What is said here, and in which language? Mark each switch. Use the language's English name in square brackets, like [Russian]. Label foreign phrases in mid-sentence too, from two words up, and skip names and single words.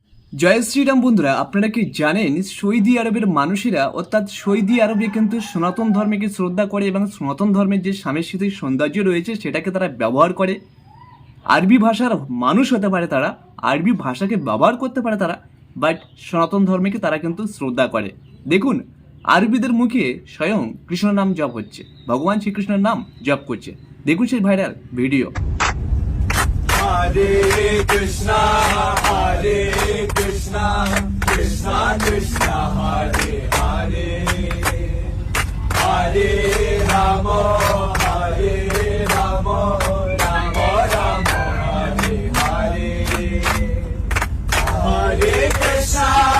[Bangla] জয় শ্রীরাম বন্ধুরা, আপনারা কি জানেন সৌদি আরবের মানুষেরা অর্থাৎ সৌদি আরবে কিন্তু সনাতন ধর্মকে শ্রদ্ধা করে এবং সনাতন ধর্মের যে সাংস্কৃতিক সৌন্দর্য রয়েছে সেটাকে তারা ব্যবহার করে। আরবি ভাষার মানুষ হতে পারে তারা, আরবি ভাষাকে ব্যবহার করতে পারে তারা, বাট সনাতন ধর্মকে তারা কিন্তু শ্রদ্ধা করে। দেখুন, আরবিদের মুখে স্বয়ং কৃষ্ণ নাম জপ হচ্ছে, ভগবান শ্রীকৃষ্ণের নাম জপ করছে। দেখুন সেই ভাইরাল ভিডিও। [Sanskrit] Hare Krishna, Hare Krishna, Krishna Krishna, Hare Hare, Hare Rama, Hare Rama, Rama Rama, Hare Hare, Hare Krishna,